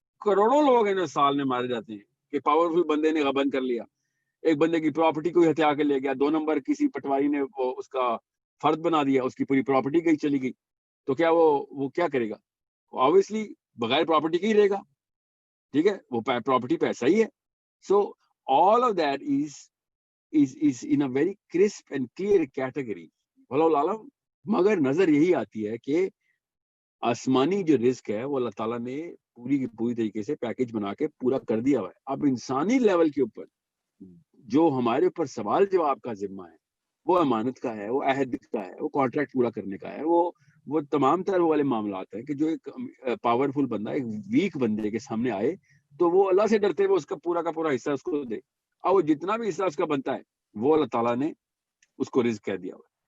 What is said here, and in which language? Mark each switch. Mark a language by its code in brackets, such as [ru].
[ur] کروڑوں لوگ ہیں سال میں مارے جاتے ہیں کہ پاورفل بندے نے غبن کر لیا, ایک بندے کی پراپرٹی کو ہتھیا کے لے گیا, 2 نمبر کسی پٹواری نے وہ اس کا فرد بنا دیا, اس کی پوری پراپرٹی گئی چلی گئی, تو کیا وہ کیا کرے گا؟ obviously بغیر پراپرٹی کے ہی رہے گا. ٹھیک ہے, وہ پراپرٹی پہ ایسا ہی ہے. [en] So all of that is in a very crisp and clear category. [ur] واللہ عالم. مگر نظر یہی آتی ہے کہ آسمانی جو رزق ہے وہ اللہ تعالیٰ نے پوری کی پوری طریقے سے پیکج بنا کے پورا کر دیا ہوا ہے. اب انسانی لیول کے اوپر جو ہمارے اوپر سوال جواب کا ذمہ ہے وہ امانت کا ہے, وہ عہد کا ہے, وہ کانٹریکٹ پورا کرنے کا ہے, وہ تمام تر والے معاملات ہیں کہ جو ایک پاورفل بندہ ایک ویک بندے کے سامنے آئے تو وہ اللہ سے ڈرتے ہوئے اس کا پورا حصہ اس کو دے, اور وہ جتنا بھی حصہ اس کا بنتا ہے وہ اللہ تعالیٰ نے اس کو رزق کہہ دیا ہوا.